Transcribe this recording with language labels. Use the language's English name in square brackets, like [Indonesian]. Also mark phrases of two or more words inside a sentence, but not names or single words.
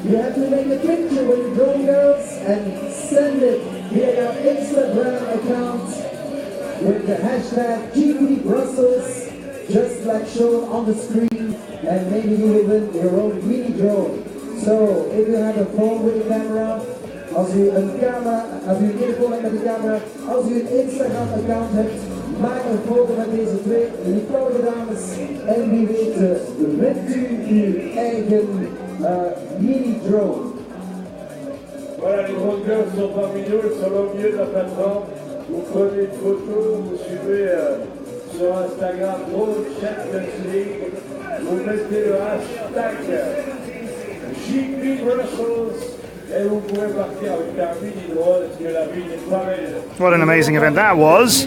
[English] You have to make a picture when your drone goes and send it via our Instagram account with the hashtag GP Brussels, just like shown on the screen, and maybe you will win your own mini drone. So if you have a phone with a camera, [Dutch] als u een telefoon hebt met de camera, als u een Instagram account hebt, maak een foto met deze twee lieftallige dames en wie weet wint u uw eigen mini-drone. [French] Voilà, les grands cœurs sont parmi nous, ils sont au milieu de la plateforme. Vous prenez une photo, vous suivez sur Instagram Mont Champions League, vous mettez le hashtag GP Brussels. [English] What an amazing event that was.